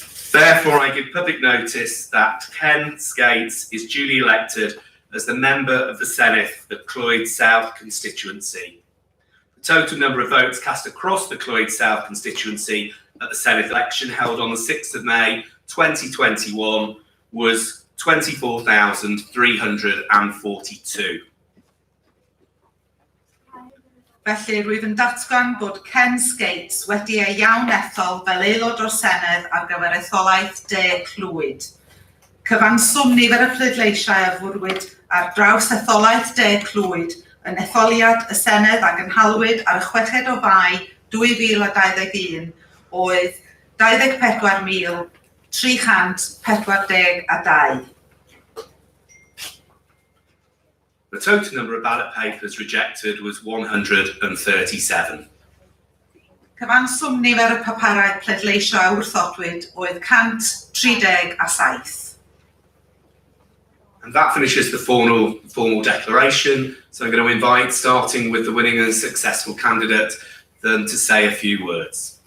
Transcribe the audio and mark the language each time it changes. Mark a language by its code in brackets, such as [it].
[en] Therefore, I give public notice that Ken Skates is duly elected as the member of the Senedd for the Clwyd South constituency. The total number of votes cast across the Clwyd South constituency at the Senedd election held on the 6th of May 2021 was 24,342. [cy] Felly rwyf yn datgan bod Ken Skates wedi ei iawn ethol fel aelod o'r Senedd ar gyfer etholaeth De Clwyd. Cyfanswm nifer y pleidleisiau a fwrwyd ar draws etholaeth De Clwyd yn etholiad y Senedd ac yn halwyd ar y 6 o Fai 2021 oedd 24,342. [en] The total number of ballot papers rejected was 137. [cy] Cyfanswm nifer y paparau pleidleisio a wrthodwyd oedd 137. [en] And that finishes the formal declaration. So I'm going to invite, starting with the winning and successful candidate, them to say a few words.